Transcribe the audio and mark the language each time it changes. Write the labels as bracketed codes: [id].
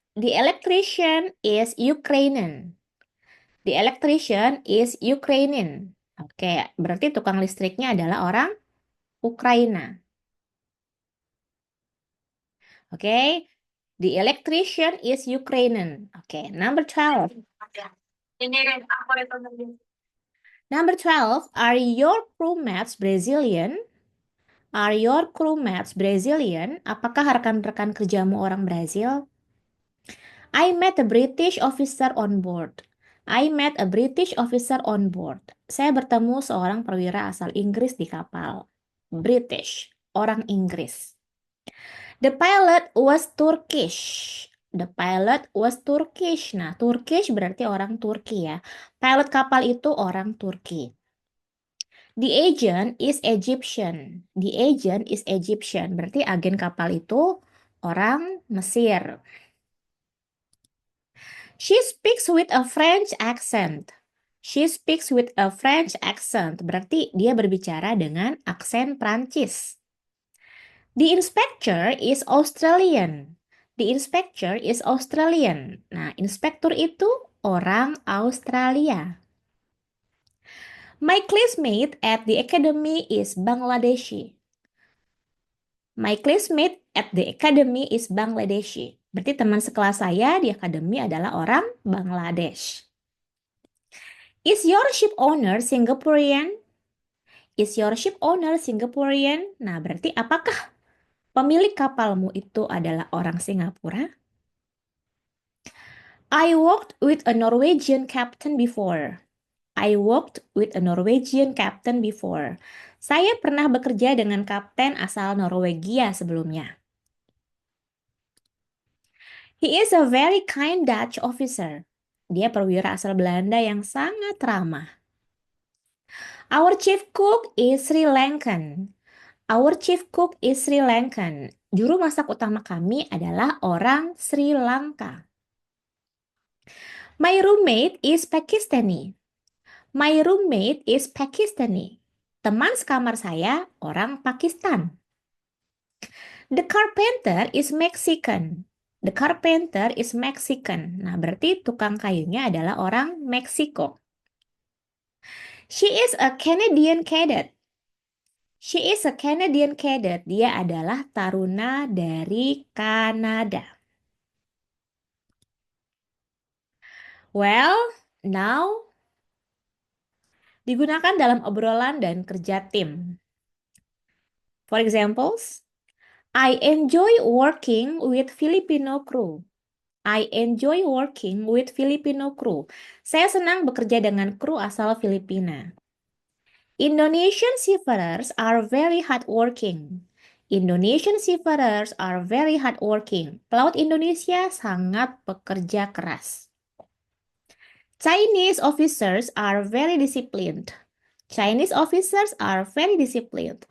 [en] The electrician is Ukrainian. The electrician is Ukrainian. [id] Oke, berarti tukang listriknya adalah orang Ukraina. [en] Oke, the electrician is Ukrainian. Okay, number 12. Number 12, are your crewmates Brazilian? Are your crewmates Brazilian? [id] Apakah rekan-rekan kerjamu orang Brazil? [en] I met a British officer on board. I met a British officer on board. [id] Saya bertemu seorang perwira asal Inggris di kapal. [en] British, [id] orang Inggris. [en] The pilot was Turkish. The pilot was Turkish. [id] Nah, Turkish berarti orang Turki ya. Pilot kapal itu orang Turki. [en] The agent is Egyptian. The agent is Egyptian. [id] Berarti agen kapal itu orang Mesir. [en] She speaks with a French accent. She speaks with a French accent. [id] Berarti dia berbicara dengan aksen Prancis. [en] The inspector is Australian. The inspector is Australian. [id] Nah, inspektur itu orang Australia. [en] My classmate at the academy is Bangladeshi. My classmate at the academy is Bangladeshi. [id] Berarti teman sekelas saya di akademi adalah orang Bangladesh. [en] Is your ship owner Singaporean? Is your ship owner Singaporean? [id] Nah, berarti apakah pemilik kapalmu itu adalah orang Singapura? [en] I worked with a Norwegian captain before. I worked with a Norwegian captain before. [id] Saya pernah bekerja dengan kapten asal Norwegia sebelumnya. [en] He is a very kind Dutch officer. [id] Dia perwira asal Belanda yang sangat ramah. [en] Our chief cook is Sri Lankan. Our chief cook is Sri Lankan. [id] Juru masak utama kami adalah orang Sri Lanka. [en] My roommate is Pakistani. My roommate is Pakistani. [id] Teman sekamar saya orang Pakistan. [en] The carpenter is Mexican. The carpenter is Mexican. [id] Nah, berarti tukang kayunya adalah orang Meksiko. [en] She is a Canadian cadet. She is a Canadian cadet. [id] Dia adalah taruna dari Kanada. [en] Well, now [id] digunakan dalam obrolan dan kerja tim. [en] For examples, I enjoy working with Filipino crew. I enjoy working with Filipino crew. [id] Saya senang bekerja dengan kru asal Filipina. [en] Indonesian seafarers are very hardworking. Indonesian seafarers are very hardworking. [id] Pelaut Indonesia sangat pekerja keras. [en] Chinese officers are very disciplined. Chinese officers are very disciplined.